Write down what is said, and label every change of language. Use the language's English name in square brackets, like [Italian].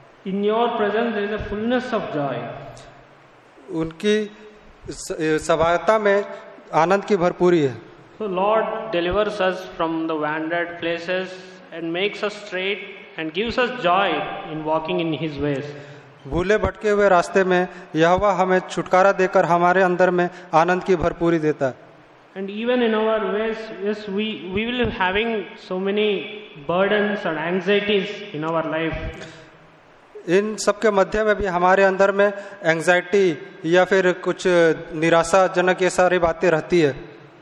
[English] In your presence there is a fullness of joy. [Hindi] उनकी सभाता में आनंद की भरपूरी है. [English] So Lord delivers us from the wandered places and makes us straight and gives us joy in walking in His ways. [Hindi] भूले भटके हुए रास्ते में यहोवा हमें छुटकारा देकर हमारे अंदर में आनंद की भरपूरी देता है. [English] And even in our ways, yes, we will be having so many burdens and anxieties in our life. [Hindi] इन सबके मध्य में भी हमारे अंदर में एंजाइटी या फिर कुछ निराशाजनक ये सारी बातें रहती है.